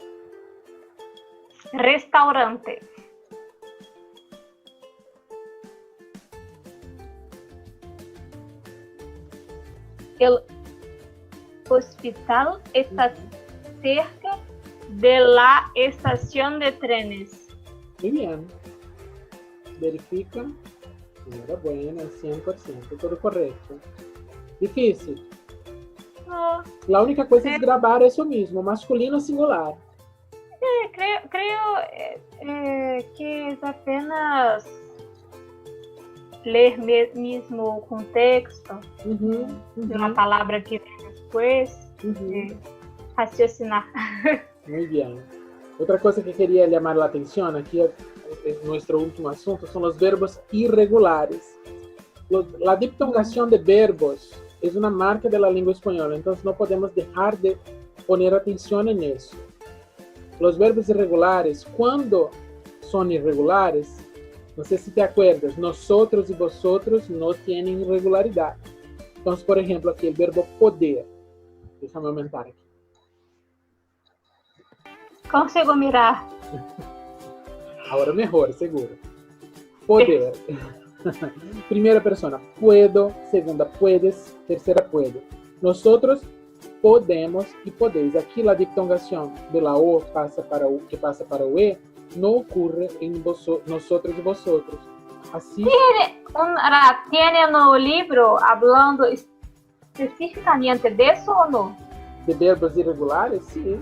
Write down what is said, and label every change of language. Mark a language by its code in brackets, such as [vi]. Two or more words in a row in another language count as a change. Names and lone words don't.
[es] El hospital está cerca de la estación de trenes. Muy bien. Verifica. Enhorabuena, 100%, todo correcto. Difícil. La única [pt] coisa é gravar isso mesmo, masculino singular. Creio que é apenas ler mesmo o contexto de uma palavra que vem depois, raciocinar. [es] Muy bien. [pt] Outra coisa que queria chamar a atenção aqui é nosso último assunto são os verbos irregulares. A diptongação de verbos é uma marca da língua espanhola, então não podemos deixar de poner atenção nisso. Os verbos irregulares, quando são irregulares, não sei se [es] te acuerdas, [pt] nosotros e vosotros não têm irregularidade. Então, por exemplo, aqui o verbo poder. Deixa eu aumentar aqui. Consigo mirar. Agora melhor, seguro. Poder. Primeira persona, puedo. Segunda, puedes. Terceira, puedo. [es] Nosotros podemos e podeis. [pt] Aqui a diptongação [es] de la [pt] O passa para o que passa para o E não ocorre em nosotros e vosotros. Assim. Tiene no livro hablando especificamente disso ou não? De verbos irregulares, sim.